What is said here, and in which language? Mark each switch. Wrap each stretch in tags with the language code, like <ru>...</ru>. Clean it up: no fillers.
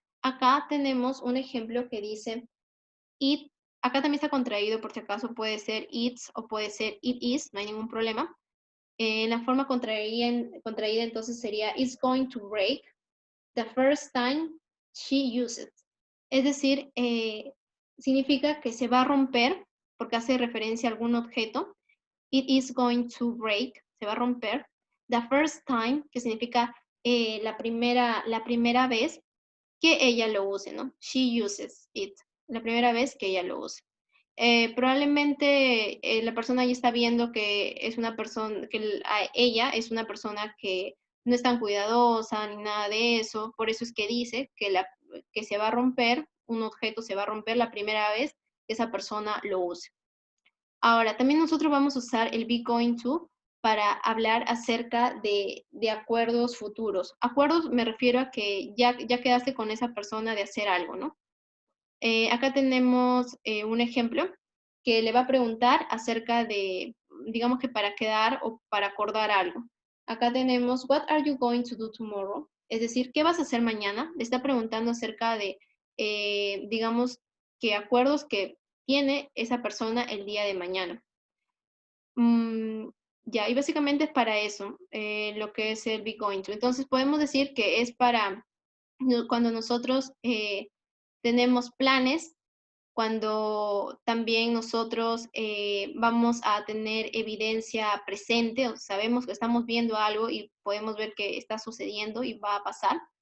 <es>Acá tenemos un ejemplo que dice, It, acá también está contraído, por si acaso puede ser it's o puede ser it is, no hay ningún problema. En la forma contraída entonces sería</es> <en>it's going to break the first time she uses it.</en> <es>Es decir, significa que se va a romper porque hace referencia a algún objeto.</es> <en>It is going to break,</en> <es>se va a romper.</es> <en>The first time,</en> <es>que significa la primera vez que ella lo use, ¿no?</es> <en>She uses it,</en> <es>la primera vez que ella lo use. Probablemente la persona ya está viendo que es una persona, que ella es una persona que no es tan cuidadosa ni nada de eso, por eso es que dice que se va a romper, un objeto se va a romper la primera vez que esa persona lo use. Ahora, también nosotros vamos a usar el be going to para hablar acerca de acuerdos futuros. Acuerdos me refiero a que ya quedaste con esa persona de hacer algo, ¿no? Acá tenemos un ejemplo que le va a preguntar acerca de, digamos que para quedar o para acordar algo. Acá tenemos,</es> <en>what are you going to do tomorrow?</en> <es>Es decir, ¿qué vas a hacer mañana? Le está preguntando acerca de, digamos, que acuerdos que tiene esa persona el día de mañana. Ya, y básicamente es para eso, lo que es el be going to. Entonces podemos decir que es para cuando nosotros tenemos planes, cuando también nosotros vamos a tener evidencia presente, o sabemos que estamos viendo algo y podemos ver que está sucediendo y va a pasar.</es>